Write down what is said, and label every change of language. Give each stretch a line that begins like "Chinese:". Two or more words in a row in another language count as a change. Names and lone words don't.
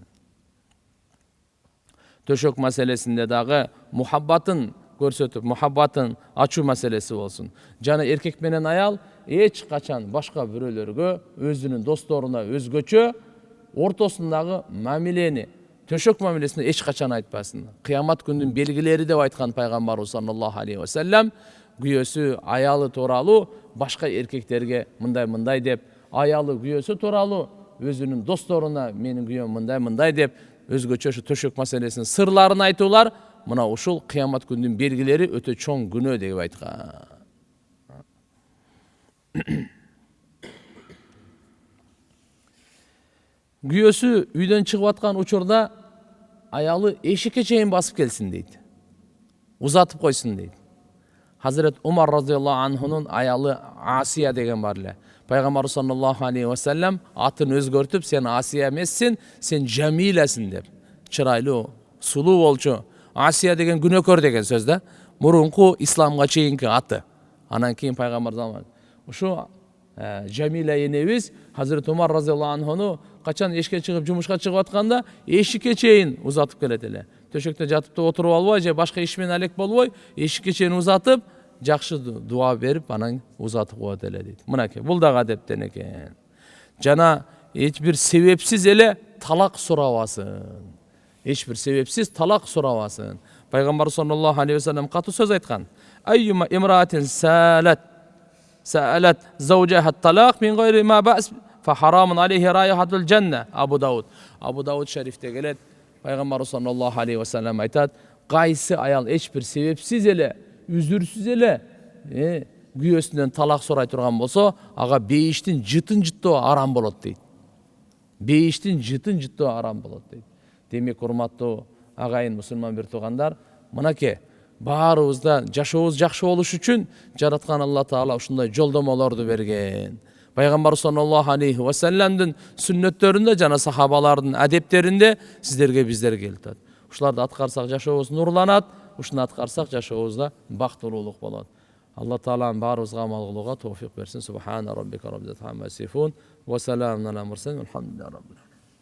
Kyrgyz: Төшөк маселесинде дагы мухаббатын көрсөтүп, мухаббатын ачуу маселеси болсун. Жана эркек менен аял эч качан башка бирөөлөргө, өзүнүн досторуна өзгөчө ортосундагы мамилени, төшөк мамилесине эч качан айтпасын. Кыямат күнүнүн белгилери деп айткан пайгамбарыбыз
Arabic: صلى الله عليه وسلم
Kyrgyz: күйөөсү аялы тууралуу башка эркектерге мындай деп, аялы күйөөсү тууралуу өзүнүн досторуна менин күйөөм мындай деп өзгөчө ошо төшөк маселесинин сырларын айтуулар мына ушул кыямат күнүнүн белгилери өтө чоң күнөө деп айткан. Күйөөсү үйдөн чыгып аткан учурда аялы эшикке чейин басып келсин дейт. Узатып койсун дейт. Хазрет Умар
Arabic: رضي الله عنه
Kyrgyz: аялы Асия деген бар эле. Пайгамбар
Arabic: صلى الله عليه وسلم
Kyrgyz: атын өзгөртүп, сен Асия эмессиң, сен Жамиласың деп. Чырайлуу, сулуу болчу. Асия деген күнөөкөр деген сөз да. Мурунку исламга чейинки аты. Анан кийин пайгамбар заман. Ушу Жамила энебиз Хазрет Умар
Arabic: رضي الله عنه
Kyrgyz: качан эшикке чыгып, жумушка чыгып атканда эшикке чейин узатып келет эле. Төшөктө жатып да отуруп албай же башка иш менен алек болбой, эшикке чейин узатып, жакшы дуа берип, анан узатып коет эле дейт. Мынакей, бул дагы адептен экен. Жана эч бир себепсиз эле талак сурабасын. Эч бир себепсиз талак сурабасын.
Arabic: Пайгамбар صلى الله عليه وسلم
Kyrgyz: катуу сөз айткан.
Arabic: أيما امرأة سألت زوجها طلاقا من غير ما بأس فحرام عليها رائحة الجنة.
Kyrgyz: Абу Дауд шарифте келет. Пайгамбар
Arabic: صلى الله عليه وسلم
Kyrgyz: айтат, кайсы аял эч бир себепсиз эле, үзүрсүз эле күйөөсүнөн талак сурай турган болсо, ага бейиштин жытын жыттоо арам болот дейт. Бейиштин жытын жыттоо арам болот дейт. Демек, урматтуу агайын мусулман бир туугандар, мынакей баарыбызда жашообуз жакшы болуш үчүн жараткан Алла Таала ушундай жолдомолорду берген. Пайгамбар
Arabic: صلى الله عليه وسلم
Kyrgyz: сүннөттөрүндө жана сахабалардын адептеринде сиздерге биздер келтат. Ушуларды аткарсак жашообуз нурланат, ушуну аткарсак жашообузда бактылуулук болот. Allah Taalam barыбызга amal kılууга tawfik bersin.
Arabic: سبحان ربك رب العزة عما يصفون وسلام على المرسلين الحمد لله رب العالمين.